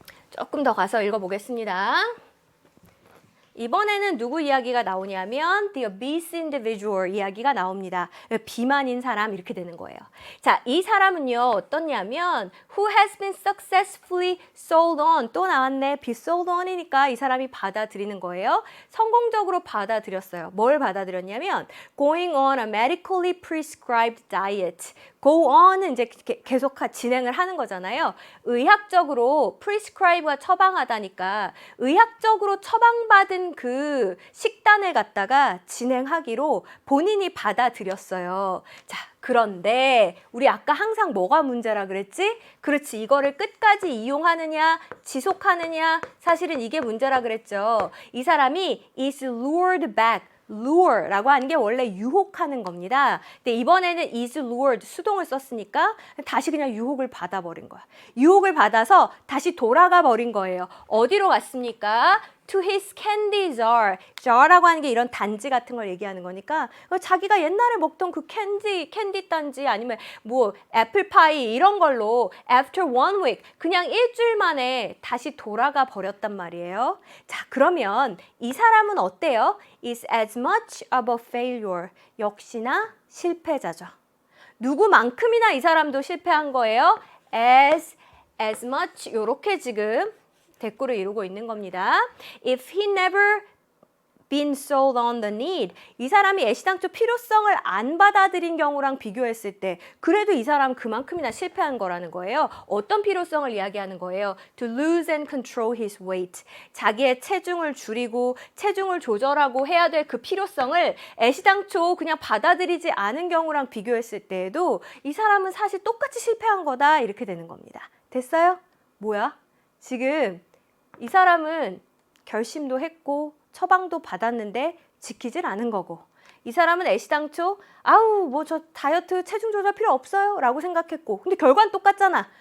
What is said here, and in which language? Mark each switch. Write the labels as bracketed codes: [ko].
[ko] 조금 더 가서 읽어보겠습니다. 이번에는 누구 이야기가 나오냐면 [en] the obese individual [ko] 이야기가 나옵니다. 비만인 사람 이렇게 되는 거예요. 자, 이 사람은요 어떻냐면 [en] who has been successfully sold on [ko] 또 나왔네. be sold on이니까 이 사람이 받아들이는 거예요. 성공적으로 받아들였어요. 뭘 받아들였냐면 [en] going on a medically prescribed diet. [ko] go on은 이제 계속 진행을 하는 거잖아요. 의학적으로 prescribe가 처방하다니까 의학적으로 처방받은 그 식단을 갖다가 진행하기로 본인이 받아들였어요. 자, 그런데 우리 아까 항상 뭐가 문제라 그랬지? 그렇지, 이거를 끝까지 이용하느냐 지속하느냐 사실은 이게 문제라 그랬죠. 이 사람이 [en] is lured back. [ko] lure라고 하는 게 원래 유혹하는 겁니다. 근데 이번에는 is lured 수동을 썼으니까 다시 그냥 유혹을 받아버린 거야. 유혹을 받아서 다시 돌아가 버린 거예요. 어디로 갔습니까? [en] to his candy jar. [ko] jar라고 하는 게 이런 단지 같은 걸 얘기하는 거니까 자기가 옛날에 먹던 그 캔디 단지 아니면 뭐 애플파이 이런 걸로 [en] after 1 week [ko] 그냥 일주일 만에 다시 돌아가 버렸단 말이에요. 자, 그러면 이 사람은 어때요? [en] is as much of a failure. [ko] 역시나 실패자죠. 누구만큼이나 이 사람도 실패한 거예요? as much 요렇게 지금 대꾸를 이루고 있는 겁니다. [en] If he never been sold on the need. [ko] 이 사람이 애시당초 필요성을 안 받아들인 경우랑 비교했을 때 그래도 이 사람 그만큼이나 실패한 거라는 거예요. 어떤 필요성을 이야기하는 거예요? [en] To lose and control his weight. [ko] 자기의 체중을 줄이고 체중을 조절하고 해야 될 그 필요성을 애시당초 그냥 받아들이지 않은 경우랑 비교했을 때에도 이 사람은 사실 똑같이 실패한 거다 이렇게 되는 겁니다. 됐어요? 뭐야? 지금 이 사람은 결심도 했고 처방도 받았는데 지키질 않은 거고 이 사람은 애시당초 아우 뭐 저 다이어트 체중 조절 필요 없어요 라고 생각했고 근데 결과는 똑같잖아.